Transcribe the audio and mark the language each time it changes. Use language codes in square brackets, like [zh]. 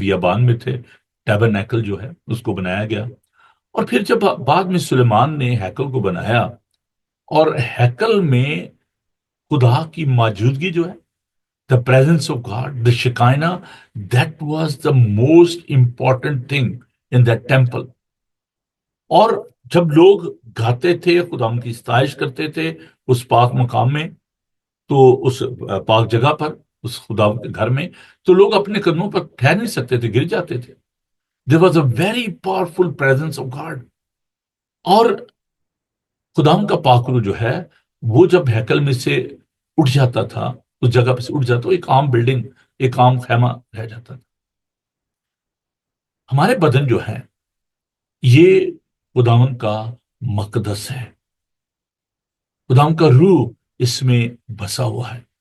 [ur] بیابان میں تھے، ٹیبرنیکل جو ہے اس کو بنایا گیا. اور پھر جب بعد میں سلیمان نے ہیکل کو بنایا، اور ہیکل میں خدا کی موجودگی جو ہے، [en] the presence of God, the Shekinah, that was the most important thing in that temple. [ur] اور جب لوگ گاتے تھے، خدا ان کی ستائش کرتے تھے اس پاک مقام میں، تو اس پاک جگہ پر، اس خدا کے گھر میں، تو لوگ اپنے قدموں پر ٹھہر نہیں سکتے تھے، گر جاتے تھے. [en] There was a very powerful presence of God. [ur] اور خداوند کا پاک روح جو ہے وہ جب ہیکل میں سے اٹھ جاتا تھا، اس جگہ پہ سے اٹھ جاتا، ایک عام بلڈنگ، ایک عام خیمہ رہ جاتا تھا. ہمارے بدن جو ہے یہ خداوند کا مقدس ہے، خداوند کا روح اس میں بسا ہوا ہے.